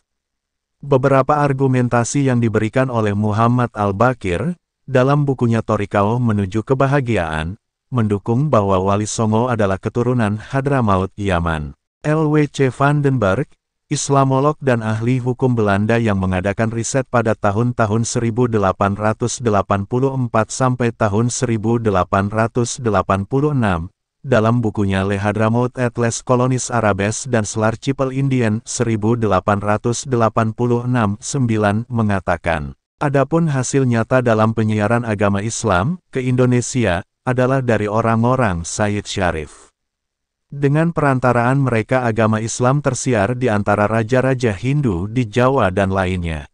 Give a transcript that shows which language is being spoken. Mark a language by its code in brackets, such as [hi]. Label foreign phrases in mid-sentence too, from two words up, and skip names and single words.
[id] Beberapa argumentasi yang diberikan oleh Muhammad Al-Baqir, dalam bukunya Thoriqah Menuju Kebahagiaan, mendukung bahwa Wali Songo adalah keturunan Hadramaut, Yaman. L.W.C. van den Berg, Islamolog dan ahli hukum Belanda yang mengadakan riset pada tahun-tahun 1884 sampai tahun 1886, dalam bukunya Le Hadramaut et les Colonies Arabes dan l'Archipel Indien 1886-9 mengatakan, adapun hasil nyata dalam penyiaran agama Islam ke Indonesia adalah dari orang-orang Sayyid Syarif. Dengan perantaraan mereka agama Islam tersiar di antara raja-raja Hindu di Jawa dan lainnya.